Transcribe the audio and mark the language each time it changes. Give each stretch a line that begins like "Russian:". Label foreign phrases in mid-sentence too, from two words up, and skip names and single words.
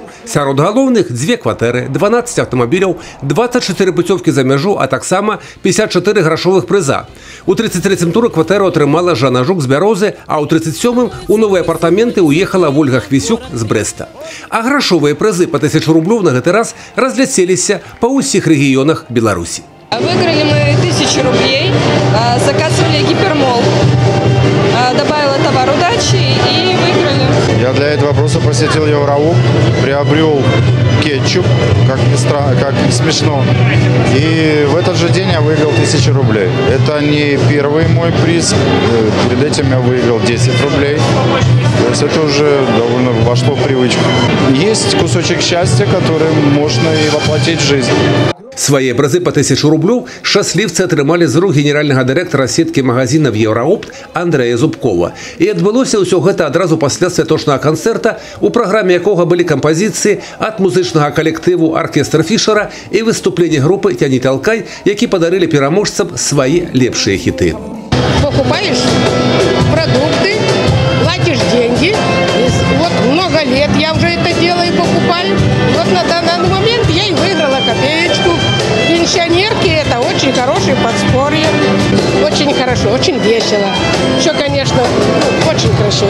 Belarusian: Сярод галоўных 2 кватэры, 12 аўтамабіляў, 24 пуцёвкі за мяжу, а таксама 54 грашовых прыза. У 33-м туры кватэру атрымала Жанна Жук з Бярозы, а ў 37-м у новыя апартаменты уехала Вольга Хвісюк з Брэста. А грашовыя прызы по 1000 рублёў на гэты раз разляцеліся па ўсіх рэгіёнах Беларусі.
Russian: Выиграли мы 1000 рублей, заказывали гипермол, добавила товар удачи и выиграли. Я для этого просто посетил Евроуп, приобрел кетчуп, как ни смешно. И в этот же день я выиграл 1000 рублей. Это не первый мой приз. Перед этим я выиграл 10 рублей. То есть это уже довольно вошло в привычку. Есть кусочек счастья, который можно и воплотить в жизнь.
Belarusian: Свае прызы по 1000 рублёў шчаслівцы атрымалі з рук генеральнага дырэктара сеткі магазинаў «Евроопт» Андрэя Зубкова. І адбылося ўсё гэта адразу пасля святочнага канцэрта, у праграме якога былі кампазіцыі ад музычнага калектыву «Аркестр Фішера» і выступленні групы «Тяни толкай», які падарылі пераможцам свае лепшыя хіты.
Russian: Покупаешь продукты, платишь деньги. Вот много лет я уже это делаю, покупаю. Вот на данный момент я и выиграла копеечку. Пенсионерки – это очень хорошее подспорье. Очень хорошо, очень весело. Все, конечно, очень красиво.